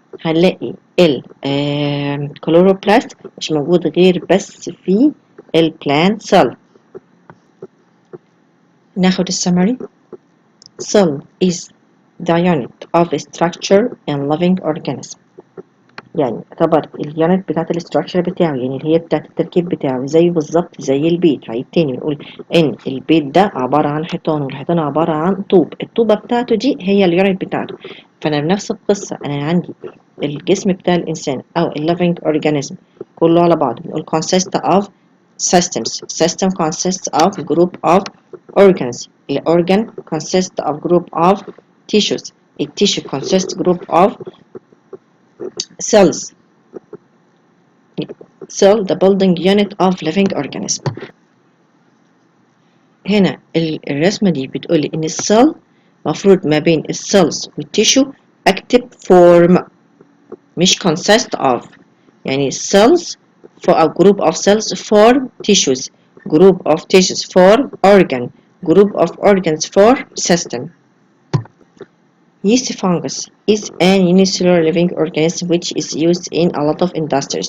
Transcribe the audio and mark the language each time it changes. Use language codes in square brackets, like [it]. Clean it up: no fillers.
[ar] هنلاقي الكلوروبلاست مش موجود غير بس في البلانت سيل. ناخد السمري. [en] cell is the unit of structure in living organism. [ar] يعني يعتبر اليونت بتاعت الاستراكشر بتاعه، يعني اللي هي بتاعت التركيب بتاعه زي بالظبط زي البيت. هعيد تاني بنقول ان البيت ده عبارة عن حيطان، والحيطان عبارة عن طوب، الطوبة بتاعته دي هي اليونت بتاعته. فانا بنفس القصة انا عندي الجسم بتاع الانسان او الليفينج اورجانيزم كله على بعض بنقول consist of systems. [en] system consists of group of organs. الorgan consists of group of tissues. الtissue consists group of cells. cell the building unit of living organism. [ar] هنا الرسمة دي بتقولي إن السيل مفروض ما بين السيلز والتيشو active form مش consist of. [en] يعني cells for a group of cells form tissues, group of tissues form organ, group of organs form system. Yeast fungus is an unicellular living organism which is used in a lot of industries.